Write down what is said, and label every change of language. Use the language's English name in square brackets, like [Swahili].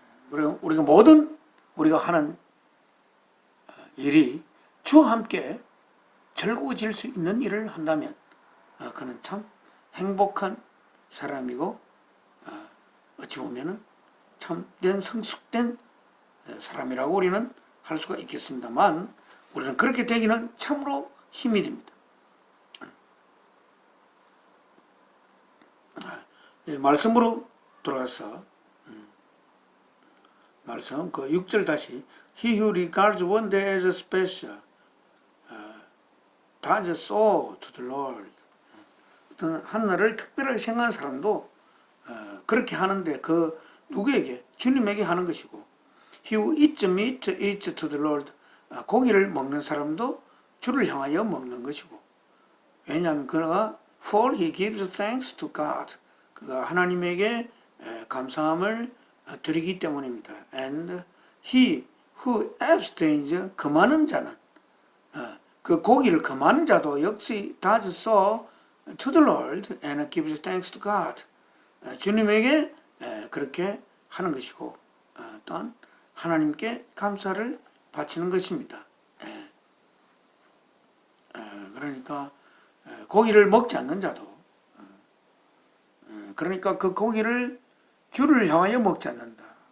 [Korean] 우리가 모든 우리가 하는 일이 주와 함께 즐거워질 수 있는 일을 한다면 그는 참 행복한 사람이고 어찌 보면은 참된 성숙된 사람이라고 우리는 할 수가 있겠습니다만 우리는 그렇게 되기는 참으로 힘이 듭니다. 말씀으로 돌아가서 말씀 6절 다시 [English] He who regards one day as special does so to the Lord. [Korean] 어떤 한날을 특별하게 생각하는 사람도 그렇게 하는데 그 누구에게? 주님에게 하는 것이고 [English] He who eats meat eats to the Lord. [Korean] 고기를 먹는 사람도 주를 향하여 먹는 것이고 왜냐하면 그가 [English] For he gives thanks to God. [Korean] 그가 하나님에게 감사함을 드리기 때문입니다. [English] And he who abstains [Korean] 금하는 자는 그 고기를 금하는 자도 역시 [English] does so to the Lord and gives thanks to God. [Korean] 주님에게 그렇게 하는 것이고 또한 하나님께 감사를 바치는 것입니다. 그러니까 고기를 먹지 않는 자도 그러니까 그 고기를 주를 향하여 먹지 않는다.